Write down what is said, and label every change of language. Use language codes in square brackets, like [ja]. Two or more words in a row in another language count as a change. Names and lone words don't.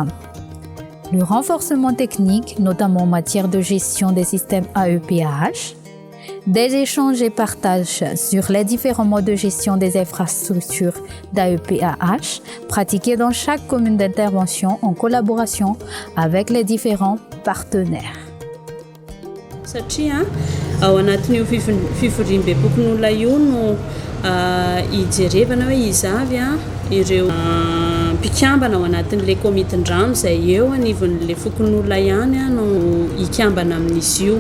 [fr] Le renforcement technique, notamment en matière de gestion des systèmes AEPAH, des échanges et partages sur les différents modes de gestion des infrastructures d'AEPAH pratiqués dans chaque commune d'intervention en collaboration avec les différents partenaires. [mg] Satria ao anatin'io fivoriam-bebok'olona io no hijerevana hoe izavy ireo mpikambana ao anatin'le komitin-drano izay eo anivon'le fokon'olona ihany no hikambana amin'izy io.